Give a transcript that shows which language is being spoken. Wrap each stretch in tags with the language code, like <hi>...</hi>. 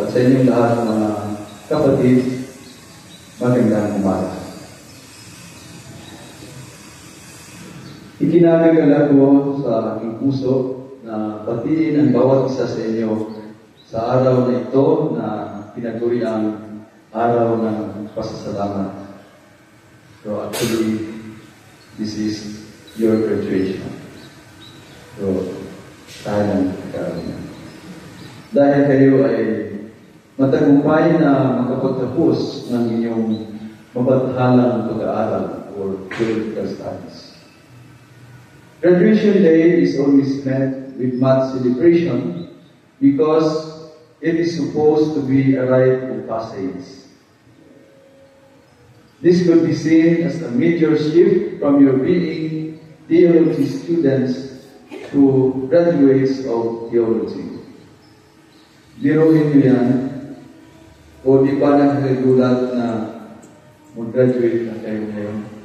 <tl>At sa inyong lahat mga kapatid, magandang umaga. Ikinagagalak ko sa aking puso na batiin ang bawat isa sa inyo sa araw na ito na pinaguri ang araw ng pasasalamat.</tl> <en>So actually, this is your graduation.</en> <tl>So, tayo ng karoon. Dahil kayo ay matagumpay na makapagtapos ng inyong mabatahalang pag-aaral</tl> <en>or theological studies. Graduation Day is always met with much celebration because it is supposed to be a rite of passage. This could be seen as a major shift from your being theology students to graduates of theology.</en> <tl>Biruin nyo yan, o di pa nagkagulat na mag-graduate na kayo ngayon.</tl>